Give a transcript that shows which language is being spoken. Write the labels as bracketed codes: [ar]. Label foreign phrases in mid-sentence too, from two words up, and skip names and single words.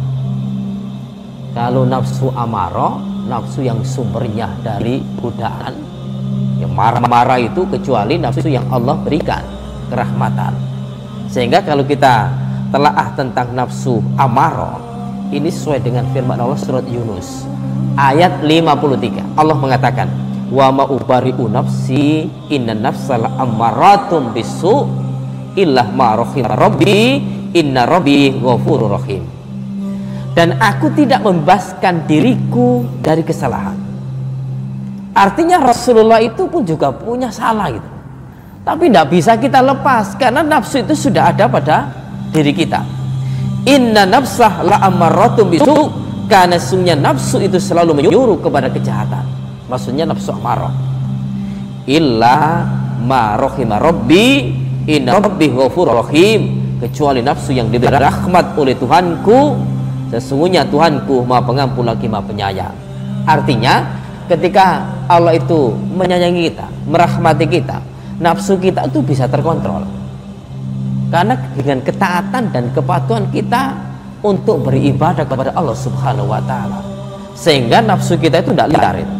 [id] Kalau nafsu amarah, nafsu yang sumbernya dari godaan, yang marah-marah itu, kecuali nafsu yang Allah berikan kerahmatan. Sehingga kalau kita telaah tentang nafsu amarah, ini sesuai dengan firman Allah surat Yunus ayat 53. Allah mengatakan, [ar] وما أبرئ نفسي إن النفس لأمارة بالسوء إلا ما رحم ربي إن ربي غفور رحيم. [id] Dan aku tidak membebaskan diriku dari kesalahan. Artinya Rasulullah itu pun juga punya salah gitu. Tapi tidak bisa kita lepas karena nafsu itu sudah ada pada diri kita. [ar] إن النفس لأمارة بالسوء, [id] karena sungguhnya nafsu itu selalu menyuruh kepada kejahatan. Maksudnya nafsu amarah. [ar] إلا ما رحم ربي إن ربي غفور رحيم, [id] kecuali nafsu yang diberi rahmat oleh Tuhanku, sesungguhnya Tuhanku Maha Pengampun lagi Maha Penyayang. Artinya ketika Allah itu menyayangi kita, merahmati kita, nafsu kita itu bisa terkontrol. Karena dengan ketaatan dan kepatuhan kita untuk beribadah kepada Allah [ar] سبحانه وتعالى, [id] sehingga nafsu kita itu tidak liar.